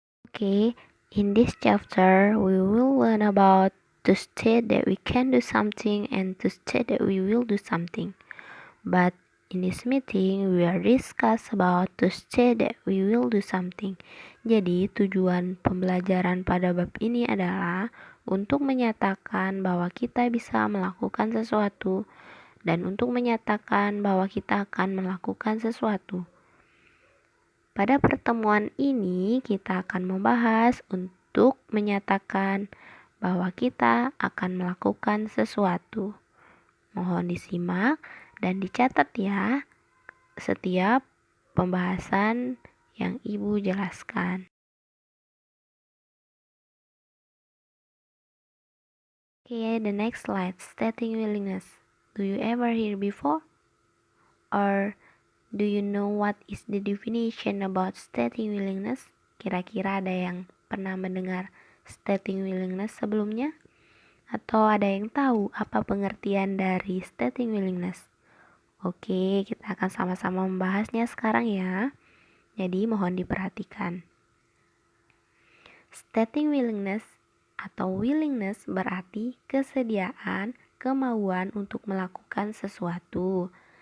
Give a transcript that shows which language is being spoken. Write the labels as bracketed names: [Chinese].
[English] Okay, in this chapter we will learn about to state that we can do something and to state that we will do something. But in this meeting, we are discuss about to say that we will do something. [Indonesian] Jadi, tujuan pembelajaran pada bab ini adalah untuk menyatakan bahwa kita bisa melakukan sesuatu dan untuk menyatakan bahwa kita akan melakukan sesuatu. Pada pertemuan ini, kita akan membahas untuk menyatakan bahwa kita akan melakukan sesuatu. Mohon disimak dan dicatat ya setiap pembahasan yang Ibu jelaskan. [English] Okay, the next slide, stating willingness. Do you ever hear before? Or do you know what is the definition about stating willingness? [Indonesian] Kira-kira ada yang pernah mendengar stating willingness sebelumnya? Atau ada yang tahu apa pengertian dari stating willingness? Oke, kita akan sama-sama membahasnya sekarang ya. Jadi mohon diperhatikan. Stating willingness atau willingness berarti kesediaan, kemauan untuk melakukan sesuatu.